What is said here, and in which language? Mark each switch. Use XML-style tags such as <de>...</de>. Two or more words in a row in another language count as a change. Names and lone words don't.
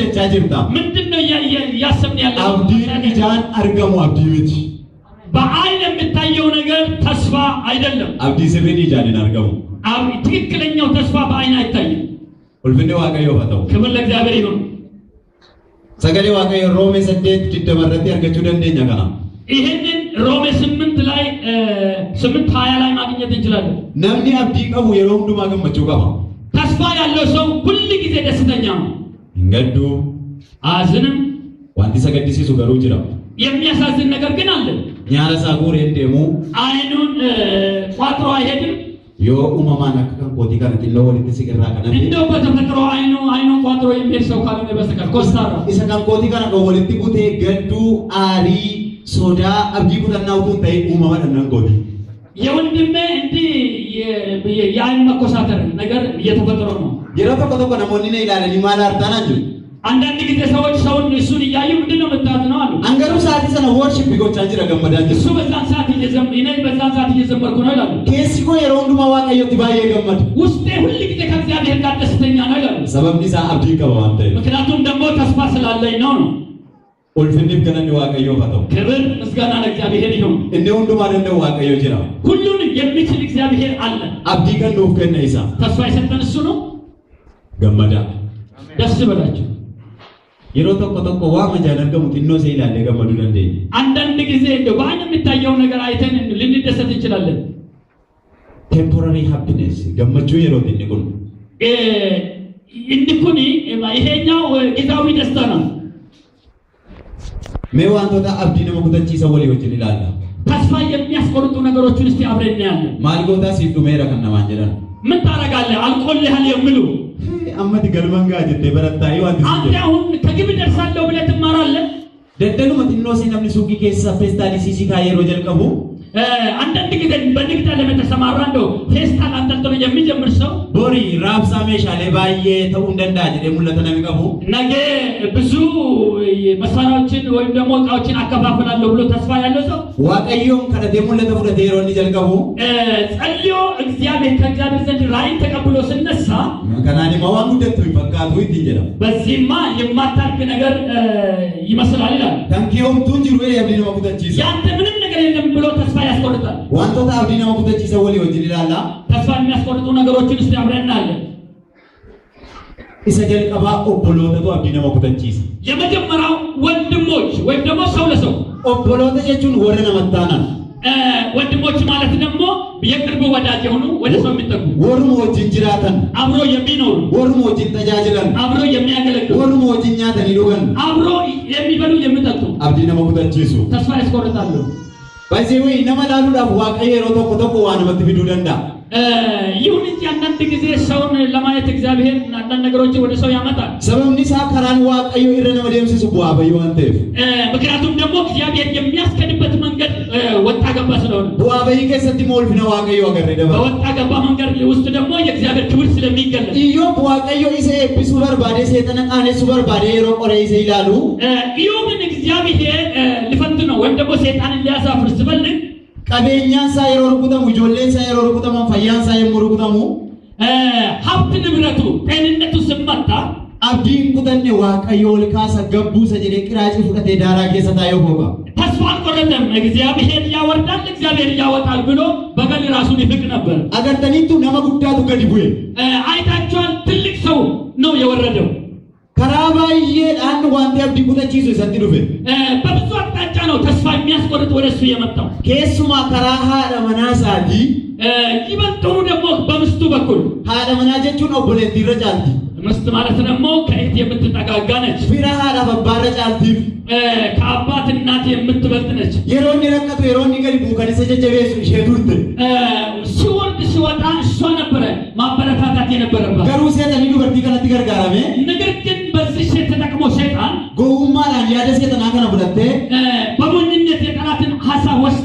<om>jirta.</om> <am>ምንድነው ያሰብን ያለው?</am> <om>Abdiin ijaan argamu abdii miti.</om> <am>በአይን የሚታየው ነገር ተስፋ አይደለም።</am> <om>Abdii sirriin ijaan hin argamu.</om> <am>ትክክለኛው ተስፋ በአይን አይታይም።</am> <om>Ulfinni Waaqayyoof haa ta'u.</om> <am>ክብር ለእግዚአብሔር ይሁን።</am> <om>Sagalee Waaqayyoo Roomee 8:20 irratti argachuu dandeenya kana.</om> <am>ይሄንን ሮሜ 8 ላይ 8:20 ላይ ማግኘት እንችላለን።</am> <om>Namni abdii qabu yeroo hundumaa gammachuu qaba.</om> <am>ተስፋ ያለው ሰው ሁል ጊዜ ደስተኛ ነው።</am> <om>Hin gaddu.</om> <am>አዝንም</am> <om>Wanti isa gaddisiisu garuu jira.</om> <am>የሚያሳዝን ነገር ግን አለ።</am> <om>Nyaara isaa guureen deemu</om> <am>አይኑን ቋጥሮ አይሄድም።</am> <om>yoo uumamaan akka kan kootii kana xinnoo walitti siqirraa kana</om> <am>እንደው በተፈጥሮ አይኑን ቋጥሮ የሚሄድ ሰው ካልሆነ በስተቀር ኮስታራ</am> <om>isa kan kootii kana kan walitti butee gadduu aarii sodaa abdii kutannaa utuu hin ta'in uumama dhannan kooti.</om> <am>የወንድሜ እንዲህ የአይን መኮሳተር ነገር እየተፈጠረ ነው።</am> <om>Yeroo tokko tokko namoonni na ilaalanii maal argatanaa jiru.</om> <am>አንዳንድ ጊዜ ሰዎች ሰውን እሱን እያዩ ምንድነው መጣት ነው አሉ።</am> <om>Angaruu sa'aatii sana worship gochaa jira gammadaa jiru.</om> <am>እሱ በዛን ሰዓት እየዘመርኩ ነው ይላሉ።</am> <om>Keessi koo yeroo hundumaa Waaqayyotti baay'ee gammada.</om> <am>ውስጤ ሁል ጊዜ ከእግዚአብሔር ጋር ደስተኛ ነው ይላሉ።</am> <om>Sababni isaa abdii qaba waan ta'eef.</om> <am>ምክንያቱም ደግሞ ተስፋ ስላለኝ ነው።</am> <om>Ulfinniif galanni Waaqayyoof haa ta'u.</om> <am>ክብር ምስጋና ለእግዚአብሔር ይሁን።</am> <om>Inni hundumaa danda'u Waaqayyo jira.</om> <am>ሁሉን የሚችል እግዚአብሔር አለ።</am> <om>Abdii kan nuuf kenna isa.</om> <am>ተስፋ የሰጠን እሱ ነው።</am> <om>Gammadaa.</om> <am>ደስ በላችሁ።</am> <om>Yeroo tokko tokko waan majaan argamu xinnoo see ilaallee gammaduu dandeenya.</om> <am>አንዳንድ ጊዜ እንደው በአይን የሚታየው ነገር አይተን ልንደሰት እንችላለን።</am> <en>Temporary happiness</en> <om>gammachuu yeroo inni kun.</om> <am>እንዲኩኒ ይሄኛው ጊዜያዊ ደስታ ነው።</am> <om>Mee wantoota abdii nama kutachiisan walii wajjin ilaalla.</om> <am>ተስፋ የሚያስቆርጡ ነገሮችን እስቲ አብረን እናያለን።</am> <om>Maal gootaa siif dhumeera kan namaan jedhan.</om> <am>ምን ታረጋለህ አልቆልሃል የሚሉ</am> <om>Ammati galman gaa jettee barattaayii wanti siin</om> <am>አንተ</am> <om>jedhu.</om> <am>አሁን ከግብ ደርሳለሁ ብለህ ትማራለህ።</am> <om>Daddaluma xinnoo see namni suuqii keessa feestaalii siisii kaayee yeroo jalqabu.</om> <am>አንዳንድ ጊዜ በንግድ ዓለም የተሰማራ እንደው ፌስታል አንጠልጥሎ የሚጀምር ሰው</am> <om>Borii raabsaa meeshaalee baay'ee ta'uu hin danda'a jedhee mul'ata namni qabu.</om> <am>ነገ ብዙ መሳሪያዎችን ወይም ደግሞ እቃዎችን አከፋፍላለሁ ብሎ ተስፋ ያለው ሰው</am> <om>Waaqayyoon kadhatee mul'ata fudhatee yeroo inni jalqabu.</om> <am>ጸልዮ ከእግዚአብሔር ዘንድ ራእይን ተቀብሎ ሲነሳ</am> <om>Kanaan immoo waan guddattu hin fakkaatu ittiin jedhama.</om> <am>በዚህማ የማታልቅ ነገር ይመስላል ይላል።</am> <om>Kan kiyoomtuun jiru abdii nama kutachiisa.</om> <am>ያንተ ምንም ነገር የለም ብሎ ተስፋ ያስቆርጣል።</am> <om>Wantoota abdii nama kutachiisan walii wajjin ilaalla.</om> <am>ተስፋ የሚያስቆርጡ ነገሮችን እስቲ አብረን እናያለን።</am> <om>Isa jalqabaa obbolootatu abdii nama kutachiisa.</om> <am>የመጀመሪያው ወንድሞች ወይም ደግሞ ሰው ለሰው</am> <om>Obboloota jechuun warra namatti aanan.</om> <am>ወንድሞች ማለት ደግሞ የቅርብ ወዳጅ የሆኑ ወደ ሰው የሚጠጉ</am> <om>Warruma wajjin jiraatan.</om> <am>አብሮ የሚኖሩ</am> <om>Warruma wajjin tajaajilan.</om> <am>አብሮ የሚያገለግሉ</am> <om>Warruma wajjin nyaatanii dhugan.</om> <am>አብሮ የሚበሉ የሚጠጡ</am> <om>Abdii nama kutachiisu.</om> <am>ተስፋ ያስቆርጣሉ።</am> <om>Baay'ee nama ilaaluudhaaf Waaqayyo yeroo tokko tokko waan namatti fiduu danda'a.</om> <am>ይሁን እንጂ አንዳንድ ጊዜ ሰውን ለማየት እግዚአብሔር አንዳንድ ነገሮችን ወደ ሰው ያመጣል።</am> <om>Sababni isaa karaan Waaqayyo irra nama deemsisu bu'aa bayii waan ta'eef.</om> <am>ምክንያቱም ደግሞ እግዚአብሔር የሚያስከድበት መንገድ ወጣ ገባ ስለሆነ</am> <om>Bu'aa bayii keessatti immoo ulfina Waaqayyo agarree dabala.</om> <am>በወጣ ገባ መንገድ ውስጥ ደግሞ የእግዚአብሔር ክብር ስለሚገለጥ</am> <om>Iyyoob Waaqayyo isa eebbisuu barbaade seexana qaanessuu barbaade yeroo qoree isa ilaalu.</om> <am>ኢዮብን እግዚአብሔር ሊፈትነው ወይም ደግሞ ሰይጣንን ሊያሳፍር ሲፈልግ</am> <om>Qabeenyaan isaa yeroo rukutamu, ijoolleen isaa yeroo rukutaman, fayyaan isaa yommuu rukutamu,</om> <am>ሀብት ንብረቱ ጤንነቱ ሲመታ</am> <om>abdiin kutanne Waaqayyo ol kaasa gabbuusa jedhee qiraacii fudhatee daaraa keessa taa'ee hooqa.</om> <am>ተስፋ አልቆረጠም። እግዚአብሔር ያወርዳል፣ እግዚአብሔር ያወጣል ብሎ በገል ራሱን ይፍቅ ነበር።</am> <om>Agartaniittu nama guddaatu gadi bu'e.</om> <am>አይታችኋል? ትልቅ ሰው ነው የወረደው።</am> <om>Karaa baay'eedhaan wanti abdii kutachiisu isatti dhufe.</om> <am>በብዙ አቅጣጫ ነው ተስፋ የሚያስቆርጥ ወደሱ የመጣው።</am> <om>Keessumaa karaa haadha manaa isaatii.</om> <am>ይበልጡኑ ደግሞ በሚስቱ በኩል</am> <om>Haadha manaa jechuun obboleettii irra caalti.</om> <am>ሚስት ማለት ደግሞ ከእህት የምትጠጋጋ ነች።</am> <om>Fira haadhaaf abbaa irra caaltiif.</om> <am>ከአባት እናት የምትበልጥ ነች።</am> <om>Yeroo inni rakkatu, yeroo inni gadi bu'u kan isa jajjabeessu ishee turte.</om> <am>ሲወርድ ሲወጣ እሷ ነበረ ማበረታታት የነበረባት።</am> <om>Garuu seexanii dubartii kanatti gargaarame.</om> <am>ነገር ግን በዚህ ሴት ተጠቅሞ ሰይጣን</am> <om>Gowwummaadhaan yaada seexanaa kana fudhattee</om> <am>በሞኝነት የጠላትን ሀሳብ ወስዳ</am>